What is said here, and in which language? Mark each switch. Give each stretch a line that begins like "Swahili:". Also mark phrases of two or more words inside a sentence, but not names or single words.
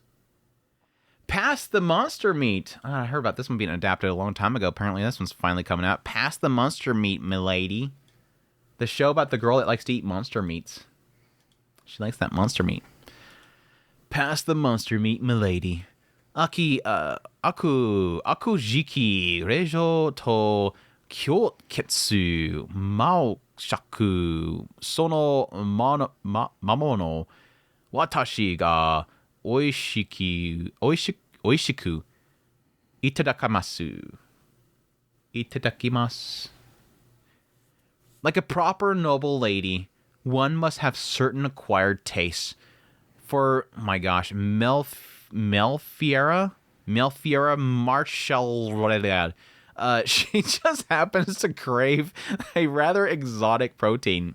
English: Past the Monster Meat. I heard about this one being adapted a long time ago. Apparently this one's finally coming out. Past the Monster Meat, Milady. The show about the girl that likes to eat monster meats. She likes that monster meat. Past the Monster Meat, Milady. Akujiki Reijo to Kyoketsu Mao Shaku Sono Mamono Watashi ga oishiku itadakamasu. Itadakimasu. Like a proper noble lady, one must have certain acquired tastes. For, my gosh, Melfiera Marshall. She just happens to crave a rather exotic protein.